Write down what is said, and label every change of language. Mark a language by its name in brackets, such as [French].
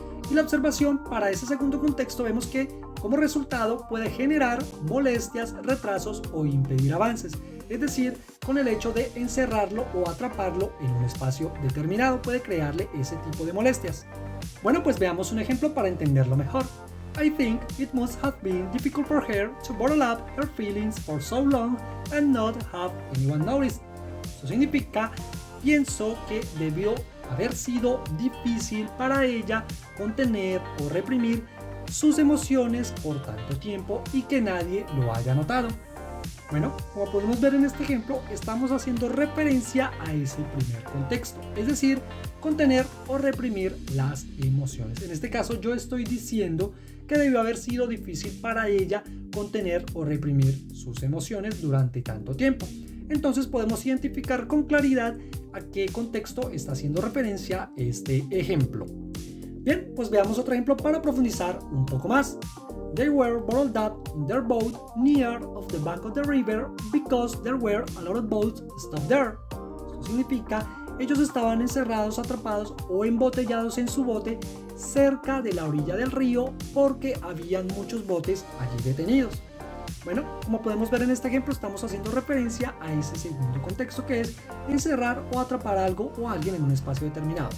[Spanish] Y la observación para ese segundo contexto vemos que como resultado puede generar molestias, retrasos o impedir avances. Es decir, con el hecho de encerrarlo o atraparlo en un espacio determinado puede crearle ese tipo de molestias. Bueno, pues veamos un ejemplo para entenderlo mejor. [English] I think it must have been difficult for her to bottle up her feelings for so long and not have anyone notice. [Spanish] Eso significa, pienso que debió haber sido difícil para ella contener o reprimir sus emociones por tanto tiempo y que nadie lo haya notado. Bueno, como podemos ver en este ejemplo, estamos haciendo referencia a ese primer contexto, es decir, contener o reprimir las emociones. En este caso, yo estoy diciendo que debió haber sido difícil para ella contener o reprimir sus emociones durante tanto tiempo. Entonces podemos identificar con claridad a qué contexto está haciendo referencia este ejemplo. Bien, pues veamos otro ejemplo para profundizar un poco más. [English] They were bottled up in their boat near of the bank of the river because there were a lot of boats stopped there. [Spanish] Esto significa, ellos estaban encerrados, atrapados o embotellados en su bote cerca de la orilla del río porque habían muchos botes allí detenidos. Bueno, como podemos ver en este ejemplo, estamos haciendo referencia a ese segundo contexto, que es encerrar o atrapar algo o a alguien en un espacio determinado.